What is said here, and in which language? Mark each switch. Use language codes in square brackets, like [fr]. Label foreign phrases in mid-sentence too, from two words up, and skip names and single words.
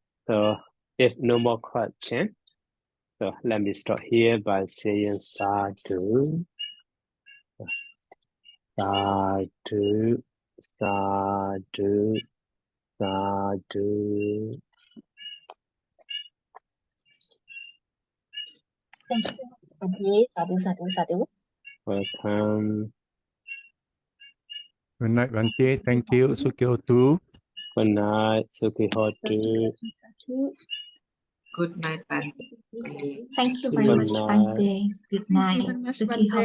[en] So if no more question, so let me start here by saying [pi] sadhu, sadhu, sadhu, sadhu. [en] Thank you, Bante. [pi] Sadhu, sadhu, sadhu. [en] Welcome. Good night, Bante. Thank you. Sukyotu. Good night, Sukihotu. Good night, Bante. Thank you very Good much, night. Bante. Good Thank you night,